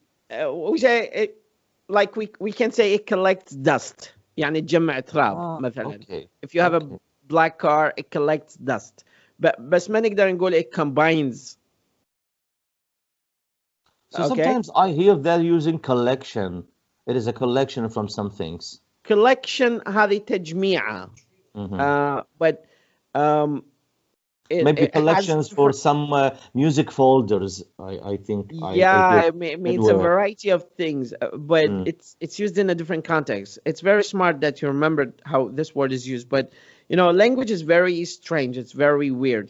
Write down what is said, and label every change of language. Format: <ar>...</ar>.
<en>We say like we can say it collects dust.</en> <ar>يعني تجمع تراب مثلا.</ar> <en>Okay. If you have a black car, it collects dust.</en> <ar>بس ما نقدر نقول</ar> <en>it combines. So sometimes I hear they're using collection. It is a collection from some things.</en> <ar>Collection هذه تجميعة.</ar> <en>But maybe collections for some music folders. I think. It means a variety of things, but it's used in a different context. It's very smart that you remembered how this word is used, but language is very strange. It's very weird.</en>